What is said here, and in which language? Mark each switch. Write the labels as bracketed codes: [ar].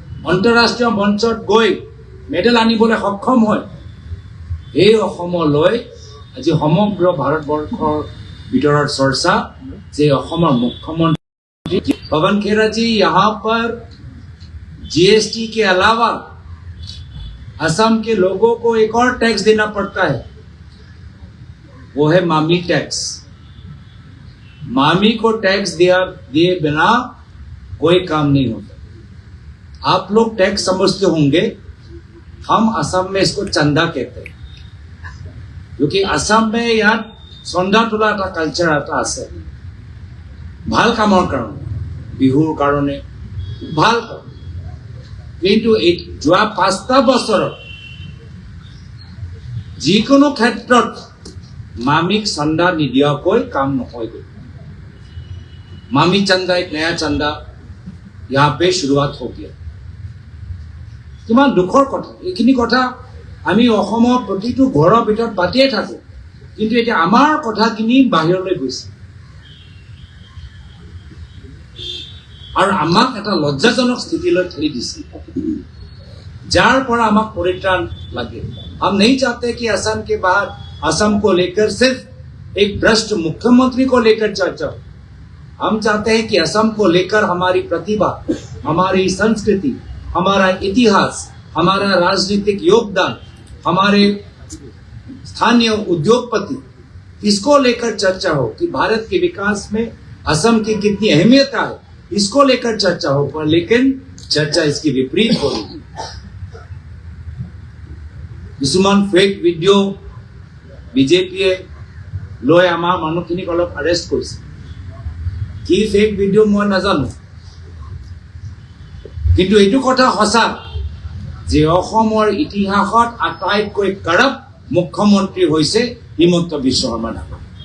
[as] আন্তঃৰাষ্ট্ৰীয় মঞ্চত গৈ মেডেল আনিবলৈ সক্ষম হয়, এই অসমলৈ আজি সমগ্ৰ ভাৰতবৰ্ষৰ ভিতৰত চৰ্চা যে অসমৰ [hi] मुख्यमंत्री पवन खेरा जी यहाँ पर जीएसटी के अलावा असम के लोगों को एक और टैक्स देना पड़ता है, वो है मामी टैक्स। मामी को टैक्स दिए बिना कोई काम नहीं होता। आप लोग टैक्स समझते होंगे, हम असम में इसको चंदा कहते हैं, क्योंकि असम में यहाँ [as] চন্দা তোলা এটা কালচাৰ এটা আছে। ভাল কামৰ কাৰণে, বিহুৰ কাৰণে ভাল কাম। কিন্তু যোৱা 5টা বছৰত যিকোনো ক্ষেত্ৰত মামিক চন্দা নিদিয়াকৈ কাম নহয়গৈ। [hi] मामी चंदा एक नया चंदा यहाँ पे शुरुआत हो गया। [as] किमान दुखर कथा, এইখিনি কথা আমি অসমৰ প্ৰতিটো ঘৰৰ ভিতৰত পাতিয়ে থাকো, কিন্তু এটা আমাৰ কথাখিনি বাহিৰলৈ গৈছে আৰু আমাক এটা লজ্জাজনক স্থিতিলৈ ঠেলি দিছে, যাৰ পৰা আমাক পৰিত্ৰাণ লাগে। [hi] हम नहीं चाहते कि असम के बाद असम को लेकर सिर्फ एक भ्रष्ट मुख्यमंत्री को लेकर चर्चा। हम चाहते हैं कि असम को लेकर हमारी प्रतिभा, हमारी संस्कृति, हमारा इतिहास, हमारा राजनीतिक योगदान, हमारे स्थानीय उद्योगपति, इसको लेकर चर्चा हो कि भारत के विकास में असम की कितनी अहमियत है, इसको लेकर चर्चा हो। पर लेकिन चर्चा इसकी विपरीत हो रही है। [as] কিছুমান ফেক ভিডিঅ' বিজেপিয়ে লৈ আমাৰ মানুহখিনিক অলপ আৰেষ্ট কৰিছে। কি ফেক ভিডিঅ' মই নাজানো, কিন্তু এইটো কথা সঁচা যে অসমৰ ইতিহাসত আটাইতকৈ কাৰাপ্ট মুখ্যমন্ত্ৰী হৈছে হিমন্ত বিশ্ব শৰ্মা ডাঙৰীয়া।